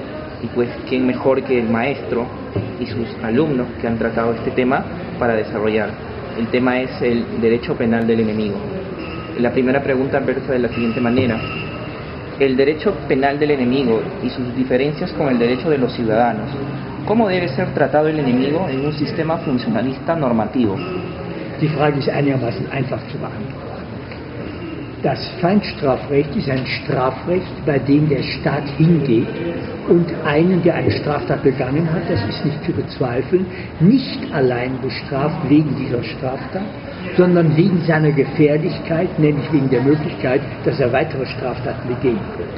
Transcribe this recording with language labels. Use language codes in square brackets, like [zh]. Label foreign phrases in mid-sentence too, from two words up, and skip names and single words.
[es] Y pues quién mejor que el maestro y sus alumnos que han tratado este tema para desarrollar. El tema es el derecho penal del enemigo. La primera pregunta versa de la siguiente manera: el derecho penal del enemigo y sus diferencias con el derecho de los ciudadanos. ¿Cómo debe ser tratado el enemigo en un sistema funcionalista normativo? [de] Die Frage ist einigermaßen einfach zu beantworten. Das Feindstrafrecht ist ein Strafrecht, bei dem der Staat hingeht und einen, der eine Straftat begangen hat, das ist nicht zu bezweifeln, nicht allein bestraft wegen dieser Straftat, sondern wegen seiner Gefährlichkeit, nämlich wegen der Möglichkeit, dass er weitere Straftaten begehen könnte.